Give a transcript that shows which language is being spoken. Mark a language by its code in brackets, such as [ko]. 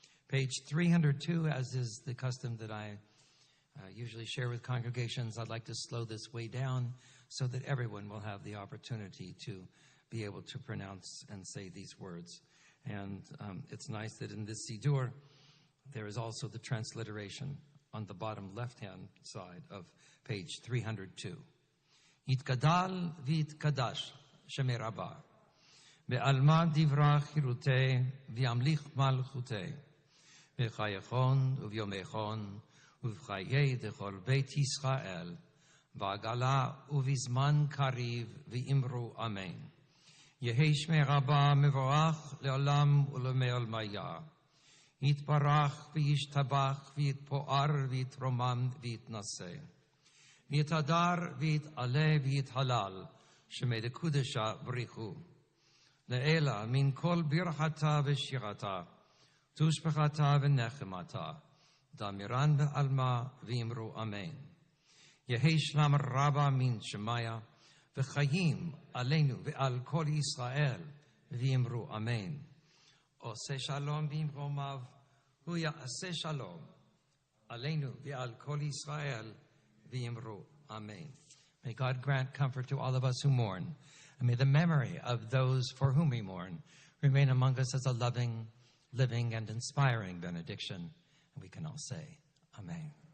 [en] Page 302, as is the custom that I usually share with congregations, I'd like to slow this way down so that everyone will have the opportunity to be able to pronounce and say these words. And it's nice that in this Siddur, there is also the transliteration on the bottom left-hand side of page 302. [arc] Yitkadal v'yitkadash Shemei Rabbah. בעלמא דברה חירותי וימליך מלכותי בחייכון וביומייכון ובחיי דכל בית ישראל בעגלה ובזמן קריב ואמרו אמן. יהי שמי רבה מבורך לעולם ולעולמיה. יתברך וישתבח ויתפאר ויתרומם ויתנשא. ויתהדר ויתעלה ויתהלל שמי דקודשה בריחו. לעילה מן כל ברכתה ושירתה, תושבחתה ונחמתה, דמירן בעלמא ואמרו אמן. יהי שלום רבה מן שמיה, וחיים עלינו ועל כל ישראל, ואמרו אמן. [he] עושה שלום במרומיו, הוא יעשה שלום עלינו ועל כל ישראל, ואמרו amen. [en] May God grant comfort to all of us who mourn. And may the memory of those for whom we mourn remain among us as a loving, living, and inspiring benediction. And we can all say, Amen.